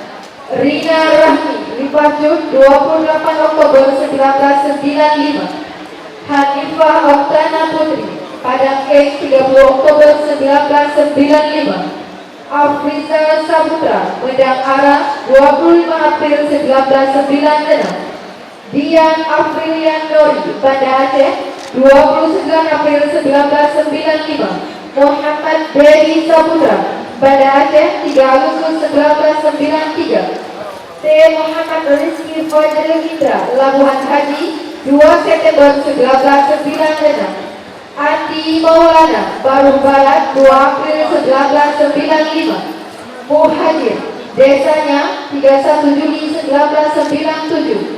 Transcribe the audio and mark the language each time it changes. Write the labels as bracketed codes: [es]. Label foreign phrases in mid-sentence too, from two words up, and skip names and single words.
[id] Rina Rahmi, Lipacun 28 Oktober 1995. Hanifah Oktana Putri, Padang X 30 Oktober 1995. Afriza Saputra, Medang Ara 25 April 1996. Dian Afrilian Nori, Banda Aceh 29 April 1995. Muhammad Dedi Saputra, Banda Aceh 3 Agustus 1993. T. Muhammad Rizki Fajrul Indra, Labuhan Haji 2 September 1996. Andi Maulana, Baru Barat 2 April 1995. Muhajir, desanya 31 Juni 1997.